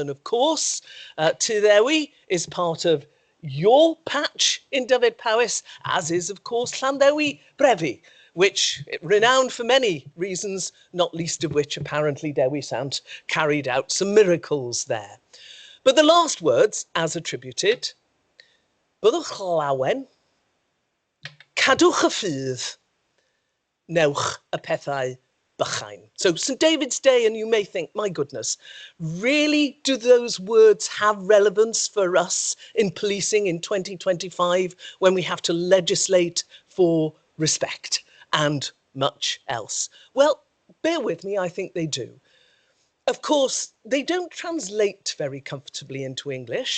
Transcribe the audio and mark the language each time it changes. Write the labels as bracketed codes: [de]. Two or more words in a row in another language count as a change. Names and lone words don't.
[en] And of course, Ty Dewi is part of your patch in Dyfed-Powys, as is, of course, Llandewi Brefi, which renowned for many reasons, not least of which apparently Dewi Sant carried out some miracles there. But the last words, as attributed, [cy] byddwch lawen, cadwch y ffydd, newch y pethau bychain. [en] So St. David's Day, and you may think, my goodness, really do those words have relevance for us in policing in 2025 when we have to legislate for respect and much else? Well, bear with me, I think they do. Of course, they don't translate very comfortably into English.